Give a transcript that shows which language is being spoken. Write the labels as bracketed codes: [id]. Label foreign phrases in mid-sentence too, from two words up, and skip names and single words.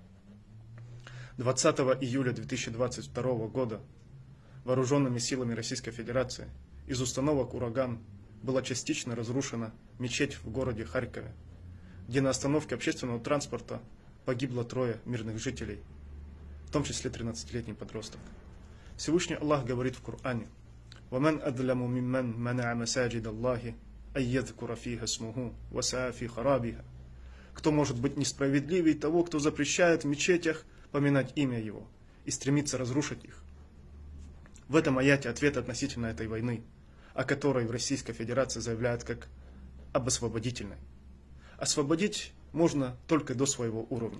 [ru] 20 июля 2022 года вооруженными силами Российской Федерации из установок «Ураган» была частично разрушена мечеть в городе Харькове, где на остановке общественного транспорта погибло 3 мирных жителей, в том числе 13-летний подросток. Всевышний Аллах говорит в Коране: [ar] «ومن أظلم ممن منع مساجد الله أن يذكر فيها اسمه وسعى في خرابها». [ru] Кто может быть несправедливее того, кто запрещает в мечетях поминать имя его и стремится разрушить их? В этом аяте ответ относительно этой войны, о которой в Российской Федерации заявляют как об освободительной. Освободить можно только до своего уровня.